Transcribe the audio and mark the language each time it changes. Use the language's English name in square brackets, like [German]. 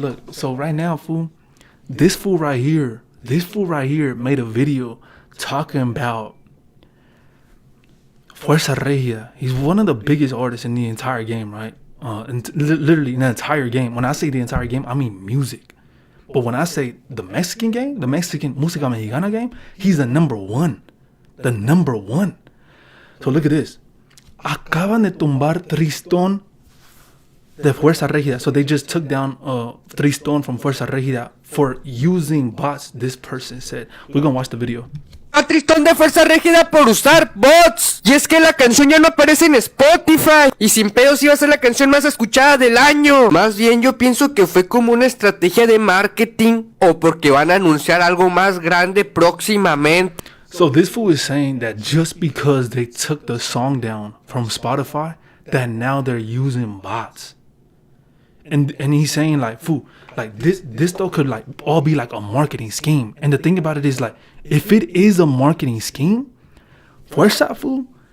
[English] Look, so right now, fool, this fool right here made a video talking about Fuerza Regia. He's one of the biggest artists in the entire game, right? And literally in the entire game. When I say the entire game, I mean music. But when I say the Mexican game, the Mexican Música Mexicana game, he's the number one. The number one. So look at this. [Spanish] Acaban de tumbar Tristón de Fuerza Regida. [English] So they just took down Tristón from Fuerza Regida for using bots, this person said. We're gonna watch the video. [Spanish] A Tristón de Fuerza Regida por usar bots. Y es que la canción ya no aparece en Spotify. Y sin pedos iba a ser la canción más escuchada del año. Más bien yo pienso que fue como una estrategia de marketing. O porque van a anunciar algo más grande próximamente. [English] So this fool is saying that just because they took the song down from Spotify, that now they're using bots. And he's saying like, fool, like this though could like all be like a marketing scheme. And the thing about it is like, if it is a marketing scheme, Fuerza, fool.